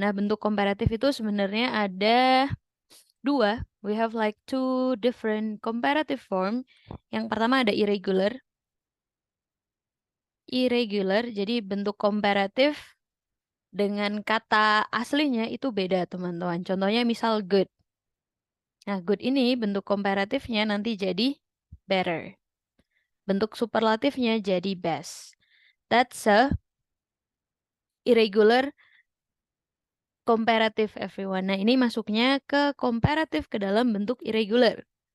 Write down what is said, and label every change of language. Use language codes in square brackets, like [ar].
[id] Nah, bentuk komparatif itu sebenarnya ada dua. [en] We have like two different comparative form. [id] Yang pertama ada irregular. Irregular, jadi bentuk komparatif dengan kata aslinya itu beda, teman-teman. Contohnya misal good. Nah, good ini bentuk komparatifnya nanti jadi better. Bentuk superlatifnya jadi best. [en] That's a irregular comparative, everyone. [id] Nah, ini masuknya ke comparative ke dalam bentuk irregular.